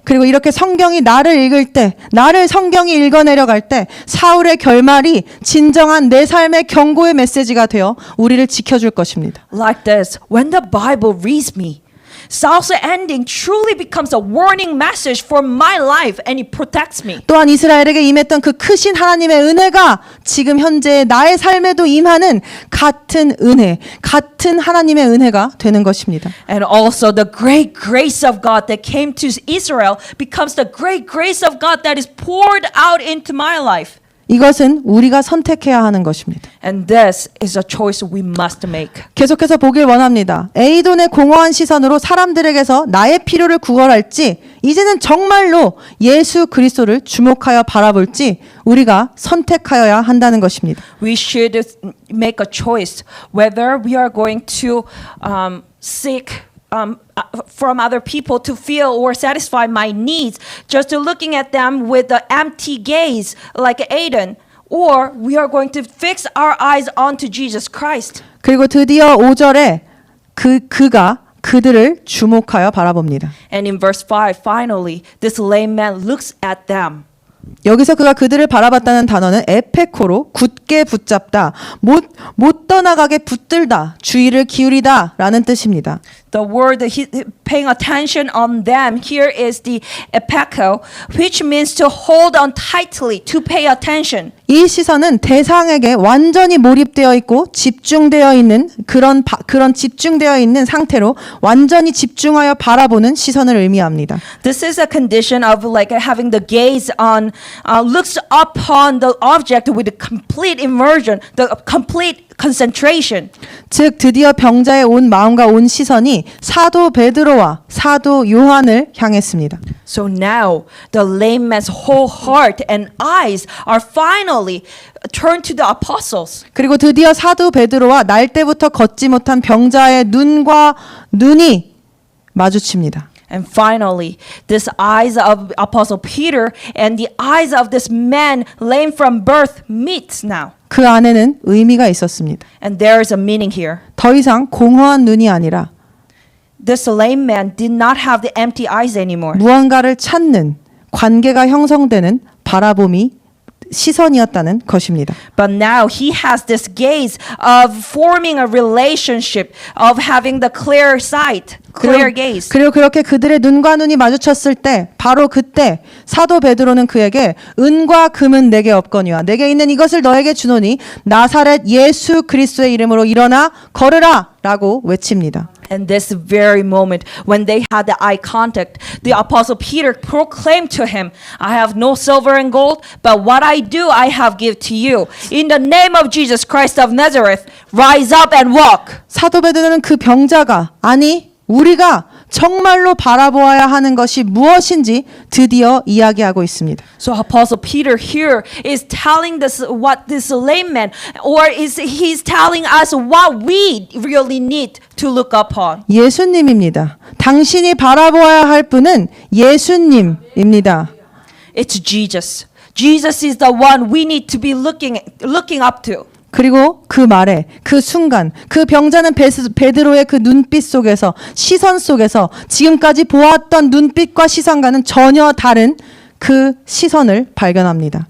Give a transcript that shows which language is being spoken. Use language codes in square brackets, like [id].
[ko] 그리고 이렇게 성경이 나를 읽을 때, 나를 성경이 읽어내려갈 때 사울의 결말이 진정한 내 삶의 경고의 메시지가 되어 우리를 지켜줄 것입니다. [en] Like this, when the Bible reads me, Saul's ending truly becomes a warning message for my life and it protects me. [ko] 또한 이스라엘에게 임했던 그 크신 하나님의 은혜가 지금 현재 나의 삶에도 임하는 같은 은혜, 같은 하나님의 은혜가 되는 것입니다. [en] And also the great grace of God that came to Israel becomes the great grace of God that is poured out into my life. [ko] 이것은 우리가 선택해야 하는 것입니다. [en] And this is a choice we must make. [ko] 계속해서 보길 원합니다. 에이돈의 공허한 시선으로 사람들에게서 나의 필요를 구걸할지 이제는 정말로 예수 그리스도를 주목하여 바라볼지 우리가 선택하여야 한다는 것입니다. [en] We should make a choice whether we are going to seek from other people to feel or satisfy my needs, just looking at them with the empty gaze like Aiden, or we are going to fix our eyes onto Jesus Christ. [ko] 그리고 드디어 5절에 그가 그들을 주목하여 바라봅니다. [en] And in verse 5, finally, this lame man looks at them. [ko] 여기서 그가 그들을 바라봤다는 단어는 에페코로 굳게 붙잡다, 못 떠나가게 붙들다, 주의를 기울이다라는 뜻입니다. [en] The word paying attention on them here is the epeko, which means to hold on tightly, to pay attention. [ko] 이 시선은 대상에게 완전히 몰입되어 있고 집중되어 있는 그런 집중되어 있는 상태로 완전히 집중하여 바라보는 시선을 의미합니다. [en] This is a condition of like having the gaze on, looks upon the object with complete immersion, the complete concentration. [ko] 즉 드디어 병자의 온 마음과 온 시선이 사도 베드로와 사도 요한을 향했습니다. [en] So now the lame man's whole heart and eyes are finally turned to the apostles. [ko] 그리고 드디어 사도 베드로와 날 때부터 걷지 못한 병자의 눈과 눈이 마주칩니다. [en] And finally, this eyes of Apostle Peter and the eyes of this man lame from birth meets now. [ko] 그 안에는 의미가 있었습니다. [en] And there is a meaning here. [ko] 더 이상 공허한 눈이 아니라 [en] This lame man did not have the empty eyes anymore. [ko] 무언가를 찾는 관계가 형성되는 바라봄이 시선이었다는 것입니다. [en] But now he has this gaze of forming a relationship, of having the clear sight, clear gaze. [ko] 그리고 그렇게 그들의 눈과 눈이 마주쳤을 때 바로 그때 사도 베드로는 그에게 은과 금은 내게 없거니와 내게 있는 이것을 너에게 주노니 나사렛 예수 그리스도의 이름으로 일어나 걸으라 라고 외칩니다. [en] And this very moment, when they had the eye contact, the apostle Peter proclaimed to him, I have no silver and gold, but what I do I have give to you. In the name of Jesus Christ of Nazareth, rise up and walk. [ko] 사도 베드로는 그 병자가 아니 우리가 정말로 바라보아야 하는 것이 무엇인지 드디어 이야기하고 있습니다. [en] So apostle Peter here is telling this what this lame man, or is he's telling us what we really need to look upon. [ko] 예수님입니다. 당신이 바라보아야 할 분은 예수님입니다. [en] It's Jesus. Jesus is the one we need to be looking up to. [ko] 그리고 그 말에 그 순간 그 병자는 베드로의 그 눈빛 속에서 시선 속에서 지금까지 보았던 눈빛과 시선과는 전혀 다른 그 시선을 발견합니다.